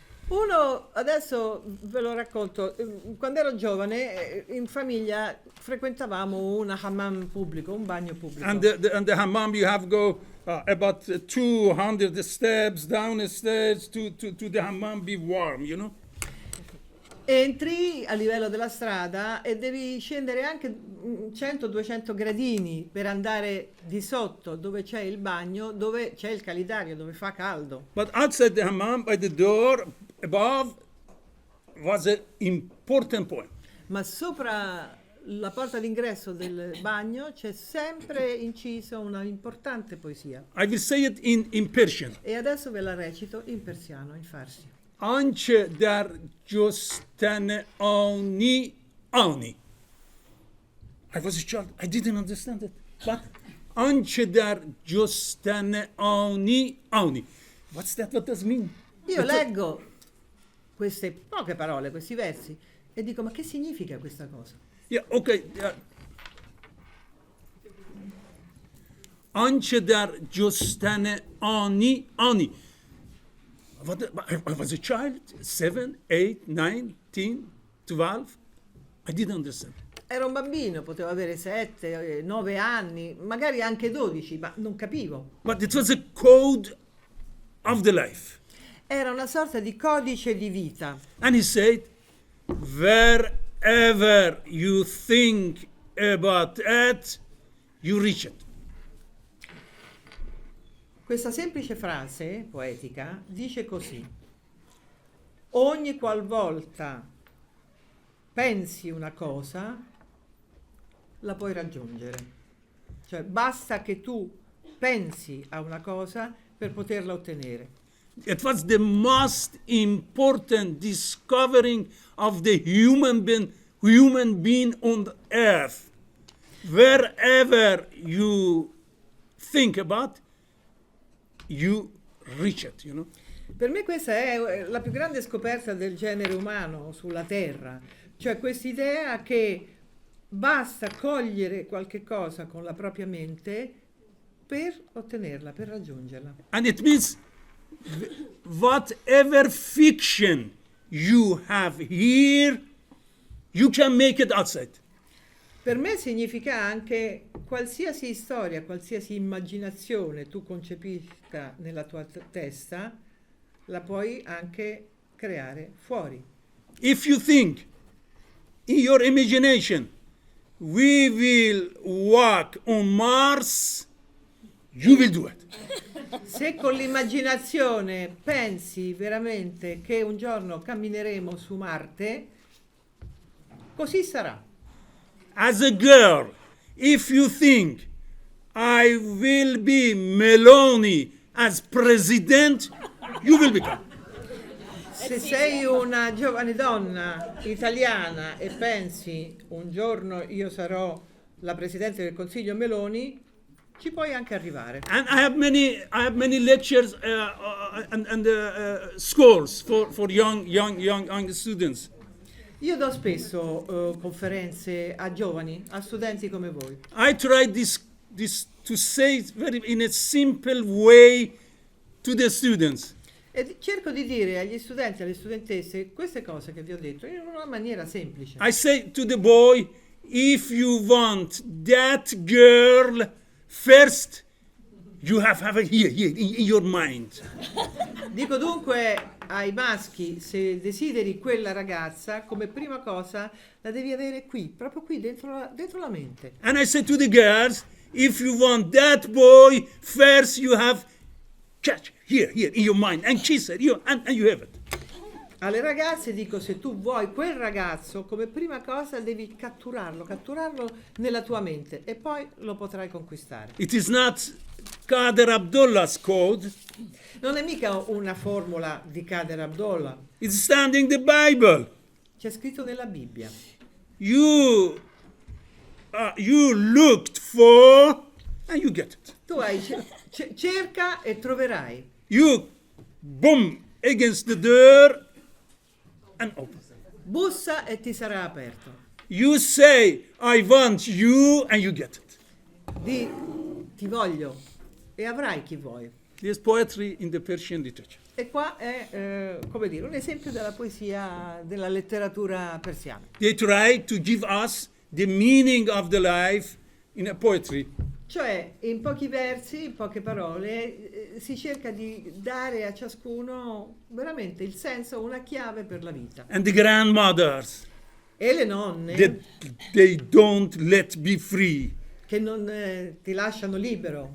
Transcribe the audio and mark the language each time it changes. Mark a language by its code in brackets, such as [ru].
[it] Uno, adesso ve lo racconto, quando ero giovane in famiglia frequentavamo un hammam pubblico, un bagno pubblico. [en] And the hammam, you have go about 200 steps down the stairs to the hammam be warm, you know. [it] Entri a livello della strada e devi scendere anche 100-200 gradini per andare di sotto dove c'è il bagno, dove c'è il calidario, dove fa caldo. [en] But outside the hammam, by the door above, was an important poem. [it] Ma sopra la porta d'ingresso del bagno c'è sempre incisa una importante poesia. [en] I will say it in Persian. [it] E adesso ve la recito in persiano, in farsi. [fa] Anche dar jostane ani ani. [en] I was a child. I didn't understand it. But [fa] anche dar jostane ani ani. [en] What's that? What does it mean? [it] Io leggo queste poche parole, questi versi, e dico, ma che significa questa cosa? [en] Yeah, okay. [fa] Anche dar jostane ani ani. [en] I was a child, 7, 8, 9, 10, 12. I didn't understand. [it] Ero un bambino, potevo avere 7, 9 anni, magari anche 12, ma non capivo. [en] But it was a code of the life. [it] Era una sorta di codice di vita. [en] And he said, wherever you think about it, you reach it. [it] Questa semplice frase poetica dice così: ogni qualvolta pensi una cosa, la puoi raggiungere. Cioè, basta che tu pensi a una cosa per poterla ottenere. [en] It was the most important discovering of the human being on the earth. Wherever you think about, you reach it, you know. [it] Per me questa è la più grande scoperta del genere umano sulla Terra, cioè quest'idea che basta cogliere qualche cosa con la propria mente per ottenerla, per raggiungerla. [en] And it means whatever fiction you have here, you can make it outside. [it] Per me significa anche qualsiasi storia, qualsiasi immaginazione tu concepisca nella tua testa, la puoi anche creare fuori. [en] If you think in your imagination, we will walk on Mars, you will do it. [it] Se con l'immaginazione pensi veramente che un giorno cammineremo su Marte, così sarà. [en] As a girl, if you think I will be Meloni as president, you will become. [it] Se sei una giovane donna italiana e pensi un giorno io sarò la Presidente del Consiglio Meloni, ci puoi anche arrivare. [en] And I have many lectures and schools for young students. [it] Io do spesso conferenze a giovani, a studenti come voi. [en] I try this to say very in a simple way to the students. [it] E cerco di dire agli studenti e alle studentesse queste cose che vi ho detto in una maniera semplice. [en] I say to the boy, if you want that girl, first you have it here in your mind. [it] Dico dunque ai maschi, se desideri quella ragazza, come prima cosa la devi avere qui, proprio qui dentro la mente. [en] And I say to the girls, if you want that boy, first you have catch here in your mind and kiss it, and you have it. [it] Alle ragazze dico, se tu vuoi quel ragazzo, come prima cosa devi catturarlo nella tua mente e poi lo potrai conquistare. [en] It is not Kader Abdullah's code. [it] Non è mica una formula di Kader Abdullah. [en] It's standing the Bible. [it] C'è scritto nella Bibbia. [en] You looked for and you get it. [it] Tu hai cerca e troverai. [en] You boom against the door and open. [it] Bussa e ti sarà aperto. [en] You say, I want you, and you get it. [it] Ti voglio e avrai chi vuoi. [en] There's poetry in the Persian literature. [it] E qua è, come dire, un esempio della poesia, della letteratura persiana. [en] They try to give us the meaning of the life in a poetry. [it] Cioè, in pochi versi, in poche parole, si cerca di dare a ciascuno veramente il senso, una chiave per la vita. [en] And the grandmothers, [it] E le nonne [en] they don't let be free. [it] che non ti lasciano libero